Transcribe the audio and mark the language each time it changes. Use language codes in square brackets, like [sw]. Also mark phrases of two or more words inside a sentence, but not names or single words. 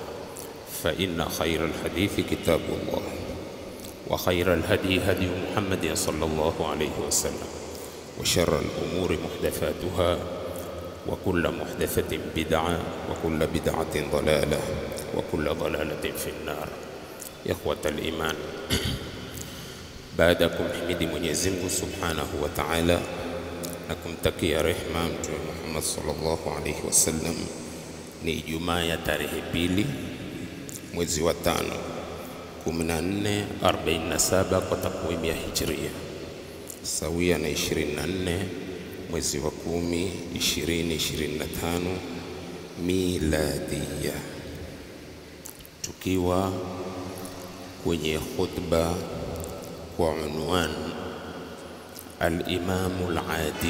[ar] فإن خير الحديث كتاب الله وخير الهدي هدي محمد صلى الله عليه وسلم وشر الأمور محدثاتها وكل محدثة بدعة وكل بدعة ضلالة وكل ضلالة في النار. إخوة الإيمان، بعدكم حمد [sw] Mwenyezi Mungu [ar] سبحانه وتعالى [sw] na kumtakia rehema Mtume Muhammad [ar] صلى الله عليه وسلم. [sw] Ni Ijumaa ya tarehe 2 mwezi wa 5 1447 kwa takwimu ya Hijria, sawia na 24 mwezi wa 10 2025 miladia, tukiwa kwenye khutba kwa unwan [ar] الإمام العادل.